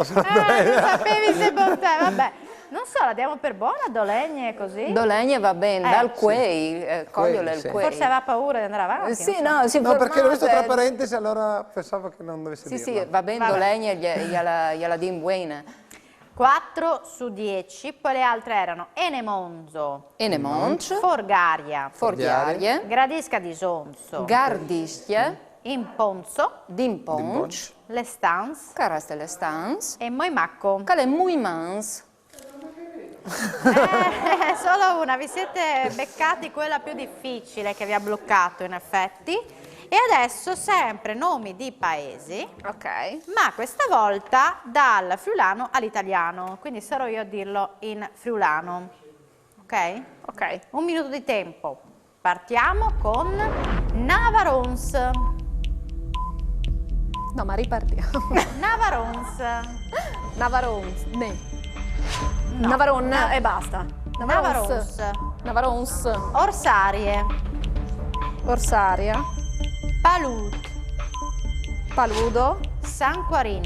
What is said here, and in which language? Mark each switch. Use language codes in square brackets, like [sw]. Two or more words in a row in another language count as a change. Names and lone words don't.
[it] Non sapevi se portare, vabbè. Non so, la diamo per buona, Dolegne così? Dolegne va bene, dal Quei, Coglio del sì. Quei. Forse aveva paura di andare avanti. Sì, non so. no, si No, perché l'ho visto tra fermate. parentesi, allora pensavo che non dovesse Sì, dirla. sì, va bene, Vabbè. Dolegne gliela din buena. 4 su 10, poi le altre erano Enemonzo, Enemonc, Forgaria, Forghiarie, Gradisca di Sonso, Gardischie, Imponzo, Dimponc, L'Estance Caras de l'Estans, e Moimacco. Cale Muimans. Solo una, vi siete beccati quella più difficile che vi ha bloccato in effetti. E adesso sempre nomi di paesi, Ok. ma questa volta dal friulano all'italiano, quindi sarò io a dirlo in friulano, ok? Ok. 1 minuto di tempo. Partiamo con Navarons. No, ma ripartiamo. Navarons. Navarons. Ne. No. Navaron e basta. Navarons. Navarons. Orsarie. Orsaria. Palut. Paludo. Sanquarin.